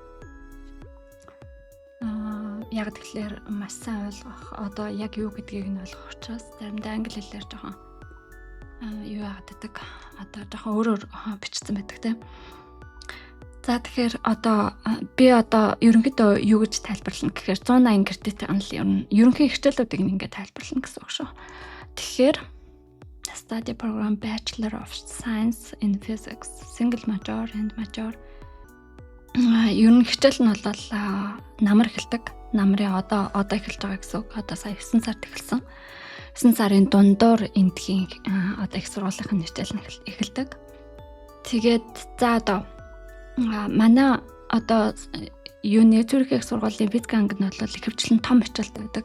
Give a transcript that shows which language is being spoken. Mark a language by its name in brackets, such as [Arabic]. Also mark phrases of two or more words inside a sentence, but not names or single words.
[Mongolian] Яг тэгэхээр маш сайн ойлгох одоо яг юу гэдгийг нь ойлгох учраас заримдаа англи хэлээр жоохон юу яадаг. Одоо жоохон өөрөөр бичсэн байдаг тийм. За тэгэхээр одоо би ерөнхийдөө юу гэж тайлбарлана гэхээр 180 кредит анлын ерөнхий хичээлүүдийг ингээд тайлбарлана гэсэн үг шүү. [English] Тэгэхээр study program Bachelor of Science in Physics single major and major [Mongolian] ерөнхий хичээл нь бол намар эхэлдэг. Намрын одоо эхэлж байгаа гэсэн үг. Одоо сая 9 сард эхэлсэн. 9 сарын дундуур эндхийн одоо их сургуулийн хичээл нь эхэлдэг. Тэгээд за одоо манай одоо юуны Цүрих их сургуулийн физик анги нь бол ихэвчлэн том хичээлтэй байдаг.